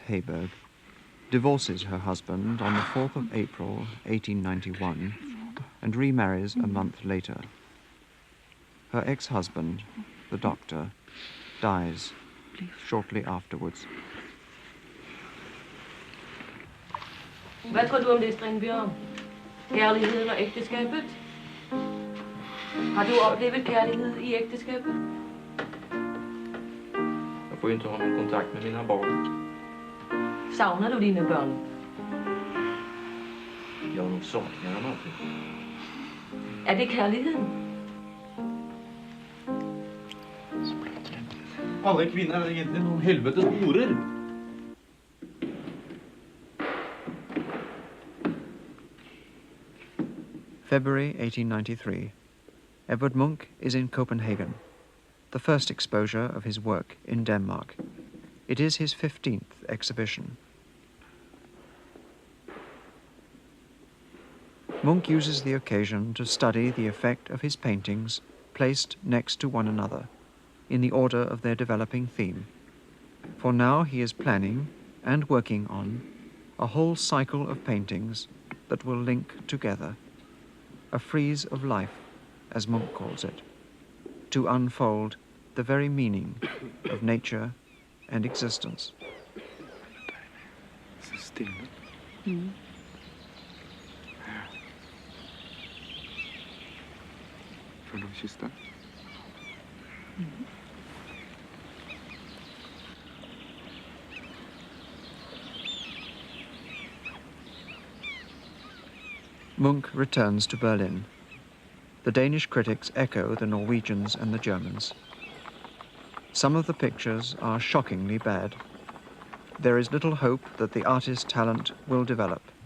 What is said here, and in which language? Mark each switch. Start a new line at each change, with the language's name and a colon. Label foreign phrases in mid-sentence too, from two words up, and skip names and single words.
English: Heiberg divorces her husband on the 4th of April, 1891, and remarries a month later. Her ex-husband, the doctor, dies shortly afterwards.
Danish: Hvad tror du om det, Strindbjørn? Kærligheden og ægteskabet? Har du oplevet kærlighed i ægteskabet?
Swedish: Jag får ju inte ha någon kontakt med mina barn.
Danish: Savner du dine børn?
Swedish: Jag nog saknar dem alltid.
Danish: Er det kærligheden?
Norwegian: Alle kvinner er egentlig noen helvetes horer.
English: February 1893. Edvard Munch is in Copenhagen, the first exposure of his work in Denmark. It is his 15th exhibition. Munch uses the occasion to study the effect of his paintings placed next to one another, in the order of their developing theme. For now he is planning and working on a whole cycle of paintings that will link together, a frieze of life, as Munch calls it, to unfold the very meaning of nature and existence.
Norwegian: Så stille. Før du kysste deg.
English: Munch returns to Berlin. The Danish critics echo the Norwegians and the Germans. Some of the pictures are shockingly bad. There is little hope that the artist's talent will develop.